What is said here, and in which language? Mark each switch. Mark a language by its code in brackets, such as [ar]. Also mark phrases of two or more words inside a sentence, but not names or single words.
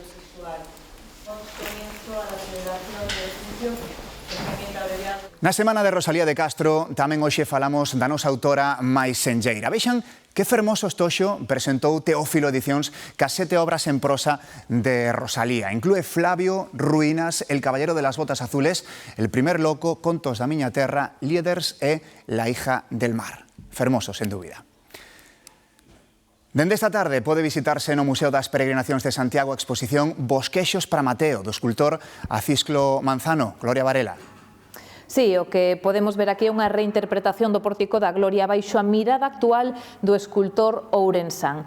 [gl] Na semana de Rosalía de Castro tamén hoxe falamos da nosa autora máis senlleira. Vexan que fermoso estoxo presentou Teófilo Edicións cas 7 obras en prosa de Rosalía. Inclúe Flavio, Ruínas, El caballero de las botas azules, El primer loco, Contos da miña terra, Lieders e La hija del mar. Fermoso, sen dúbida. Dende esta tarde pode visitarse no Museo das Peregrinacións de Santiago a exposición Bosquexos para Mateo, do escultor Acisclo Manzano. Gloria Varela. Sí, o que podemos ver aquí é unha reinterpretación do Pórtico da Gloria baixo a mirada actual do escultor ourensán.